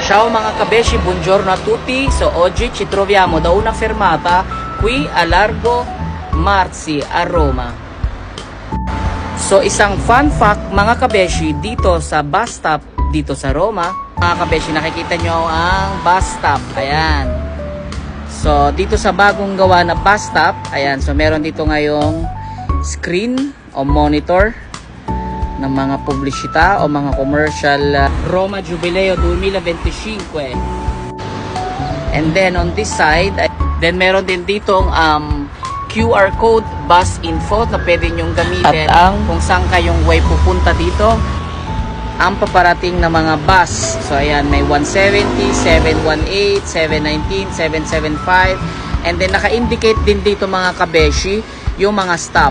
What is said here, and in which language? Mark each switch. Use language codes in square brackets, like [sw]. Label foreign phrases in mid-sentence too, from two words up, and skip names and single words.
[it] Ciao [tl] mga kabeshi, [it] buongiorno a tutti. So oggi ci troviamo da una fermata qui a Largo Marzi a Roma. [tl] So isang [en] fun fact [tl] mga kabeshi, dito sa [en] bus stop [tl] dito sa Roma, mga kabeshi, nakikita nyo ang [en] bus stop. [tl] Ayan. So dito sa bagong gawa na [en] bus stop, [tl] ayan, so meron dito ngayong screen o monitor ng mga publisita o mga commercial, Roma Jubileo 2025. [en] And then on this side, then [tl] meron din ditong QR code, [en] bus info [tl] na pwede nyong gamitin at kung saan kayong way pupunta dito, ang paparating na mga bus. So ayan, may 170, 718, 719, 775, [en] and then [tl] naka-indicate din dito mga kabeshi yung mga stop.